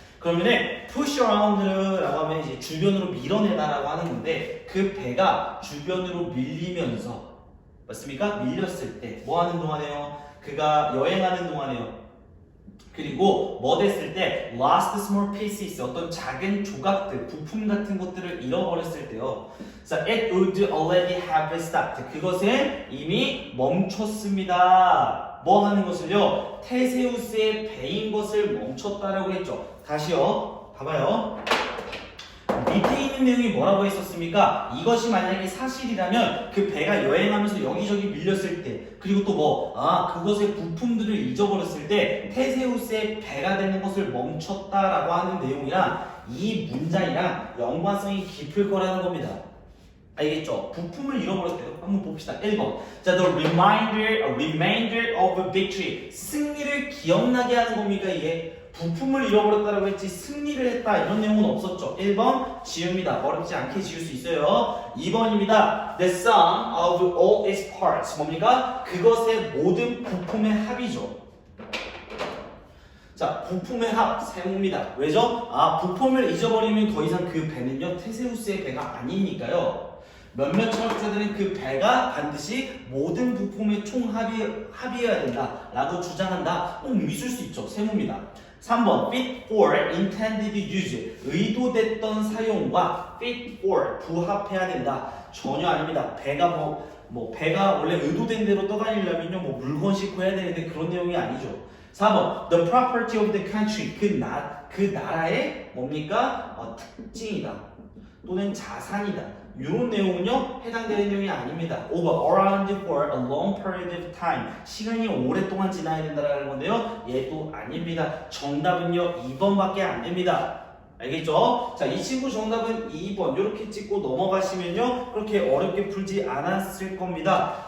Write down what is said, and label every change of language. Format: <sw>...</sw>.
<ko>그러면은</ko> <en>push around</en> <ko>라고 하면 이제 주변으로 밀어내다라고 하는 건데, 그 배가 주변으로 밀리면서, 맞습니까? 밀렸을 때 뭐 하는 동안에요? 그가 여행하는 동안에요. 그리고 뭐 됐을 때</ko> <en>lost small pieces</en> <ko>어떤 작은 조각들, 부품 같은 것들을 잃어버렸을 때요.</ko> <en>자, it would already have stopped.</en> <ko>그것은 이미 멈췄습니다. 뭐 하는 것을요? 테세우스의 배인 것을 멈췄다라고 했죠. 다시요. 봐봐요. 밑에 있는 내용이 뭐라고 했었습니까? 이것이 만약에 사실이라면 그 배가 여행하면서 여기저기 밀렸을 때 그리고 또 그것의 부품들을 잊어버렸을 때 테세우스의 배가 되는 것을 멈췄다라고 하는 내용이랑 이 문장이랑 연관성이 깊을 거라는 겁니다. 알겠죠? 부품을 잃어버렸대요. 한번 봅시다. 1번.</ko> <en>자, the remainder of a victory.</en> <ko>승리를 기억나게 하는 겁니까, 이게? 부품을 잃어버렸다라고 했지 승리를 했다 이런 내용은 없었죠. 1번 지웁니다. 어렵지 않게 지울 수 있어요. 2번입니다.</ko> <en>The sum of all its parts.</en> <ko>뭡니까? 그것의 모든 부품의 합이죠. 자, 부품의 합, 세모입니다. 왜죠? 부품을 잊어버리면 더 이상 그 배는요, 테세우스의 배가 아니니까요. 몇몇 철학자들은 그 배가 반드시 모든 부품의 총합이어야 된다라고 주장한다. 있을 수 있죠. 세모입니다.</ko> <en>3번 fit for intended use</en> <ko>의도됐던 사용과</ko> <en>fit for</en> <ko>부합해야 된다. 전혀 아닙니다. 배가 배가 원래 의도된 대로 떠다니려면요 물건 싣고 해야 되는데 그런 내용이 아니죠.</ko> <en>4번 the property of the country</en> <ko>그 나라의 뭡니까? 특징이다 또는 자산이다. 이런 내용은요 해당되는 내용이 아닙니다. 5번</ko> <en>around for a long period of time</en> <ko>시간이 오랫동안 지나야 된다는 건데요 얘도 아닙니다. 정답은요 2번밖에 안 됩니다. 알겠죠? 자, 이 친구 정답은 2번 이렇게 찍고 넘어가시면요 그렇게 어렵게 풀지 않았을 겁니다.</ko>